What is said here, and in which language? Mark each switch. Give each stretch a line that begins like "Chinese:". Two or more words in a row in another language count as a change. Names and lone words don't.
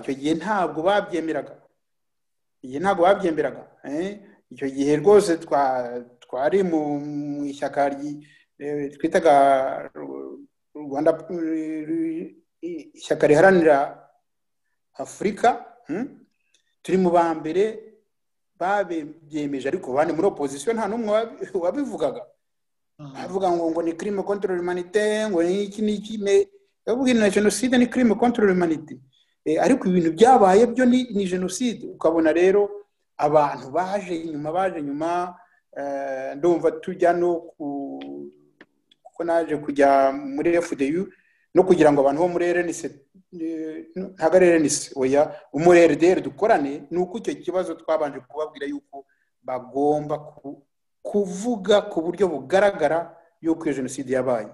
Kinyarwanda: Icyo gihe ntabwo babyemeraga. Icyo gihe rwose twari mu ishyaka twitaga Rwanda, ishyaka riharanira Afurika, turi mu ba mbere babyemeje, ariko bane muri opposition nta n'umwe wabivugaga. Bavuga ngo ni
French: crime contre l'humanité,
Kinyarwanda: ngo iki bavuga na jenoside ni
French: crime contre l'humanité,
Kinyarwanda: ariko ibintu byabaye byo ni jenoside. Ukabona rero abantu baje nyuma, ndumva tujya no kuko naje kujya muri FDU no kugira ngo abantu bo muri RNC ntago RNC oya muri RDR dukorane, nuko icyo kibazo twabanje kubabwira yuko bagomba kuvuga ku buryo bugaragara yuko iyo jenoside yabaye.